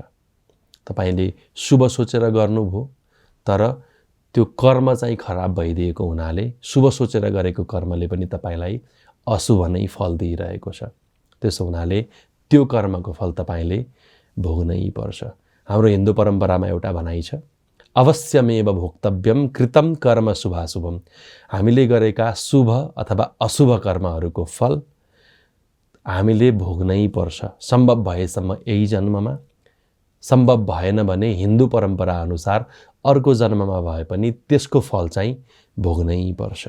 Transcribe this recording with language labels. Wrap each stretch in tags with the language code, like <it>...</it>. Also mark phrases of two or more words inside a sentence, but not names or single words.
<ne>तपाईँले शुभ सोचेर गर्नुभयो, तर त्यो कर्म चाहिँ खराब भइदिएको हुनाले शुभ सोचेर गरेको कर्मले पनि तपाईँलाई अशुभ नै फल दिइरहेको छ। त्यसो हुनाले त्यो कर्मको फल तपाईँले भोग्नै पर्छ। हाम्रो हिन्दू परम्परामा एउटा भनाइ छ,</ne> <sa>अवश्यमेव भोक्तव्यम कृतम कर्म शुभाशुभम।</sa> <ne>हामीले गरेका शुभ अथवा अशुभ कर्महरूको फल हामीले भोग्नै पर्छ, सम्भव भएसम्म यही जन्ममा। सम्भव भएन भने हिन्दू परम्परा अनुसार अर्को जन्ममा भए पनि त्यसको फल चाहिँ भोग्नै पर्छ।</ne>